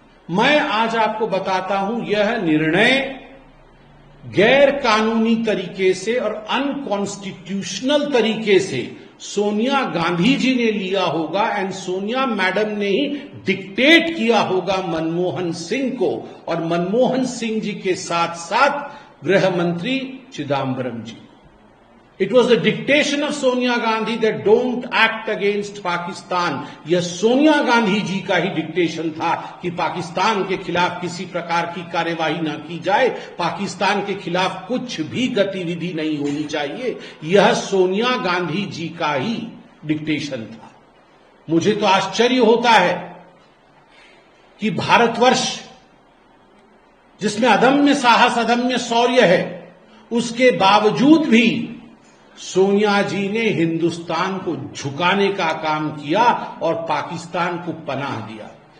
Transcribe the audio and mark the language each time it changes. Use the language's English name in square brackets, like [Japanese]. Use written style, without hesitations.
[Hindi] मैं आज आपको बताता हूं यह निर्णय गैर कानूनी तरीके से और अनकॉन्स्टिट्यूशनल तरीके से सोनिया गांधी जी ने लिया होगा एंड सोनिया मैडम ने ही डिक्टेट किया होगा मनमोहन सिंह को और मनमोहन सिंह जी के साथ साथ गृह मंत्री चिदम्बरम जी। [English] It was the dictation of Sonia Gandhi that don't act against Pakistan। [Hindi] यह सोनिया गांधी जी का ही डिक्टेशन था कि पाकिस्तान के खिलाफ किसी प्रकार की कार्यवाही न की जाए, पाकिस्तान के खिलाफ कुछ भी गतिविधि नहीं होनी चाहिए। यह सोनिया गांधी जी का ही डिक्टेशन था। मुझे तो आश्चर्य होता है कि भारतवर्ष जिसमें अदम्य साहस, अदम्य शौर्य है, उसके बावजूद भी सोनिया जी ने हिंदुस्तान को झुकाने का काम किया और पाकिस्तान को पनाह दिया।